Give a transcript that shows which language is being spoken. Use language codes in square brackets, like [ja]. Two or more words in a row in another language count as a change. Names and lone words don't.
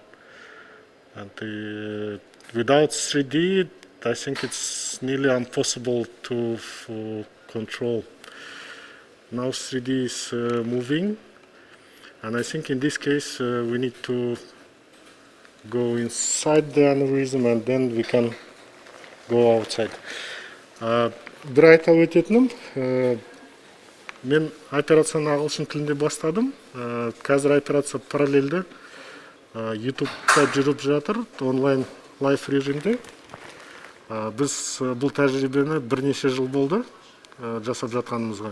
[en] And without 3D, I think it's nearly impossible to control. Now 3D is moving, and I think in this case we need to go inside the aneurysm and then we can go outside. [kk] Bir айта өтетінім, мен операцияны ағылшын тілінде бастадым. Қазір операция параллельді YouTube-та жүріп жатыр, [en] online live [kk] режимде. Біз бұл тәжірибені бірнеше жыл болды жасап жатқанымызға.